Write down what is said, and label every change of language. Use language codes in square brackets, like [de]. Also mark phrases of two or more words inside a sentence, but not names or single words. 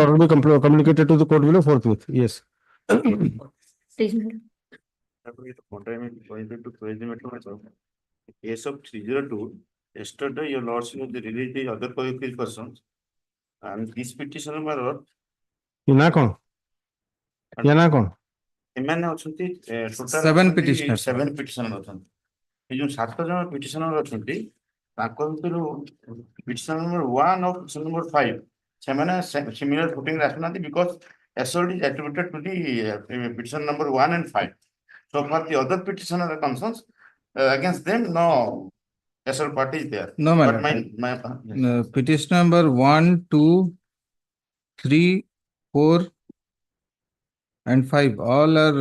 [en] madam. order will be communicated to the court below forthwith. Yes. Please, madam. Case of 302, yesterday your lordship has released the other co-accused persons, and this petitioner were Na kon? Na kon? [or] एମାନେ ଅଛନ୍ତି total [en] 7 petitioners. 7 petitioner [or] ଅଛନ୍ତି। ଏ ଯୋଉ 7 ଜଣ [en] petitioner [or] ଅଛନ୍ତି ତାଙ୍କ ଭିତରୁ [en] petitioner number 1 ଆଉ petitioner number 5 ସେମାନେ similar footing [or] ରେ ଆସୁନାହାନ୍ତି [en] because assault is attributed to the petition number 1 and 5. So for the other petitioner concerns against them, no assault party is there. No, my But lord. Petition number 1, 2, 3, 4, and 5 all are.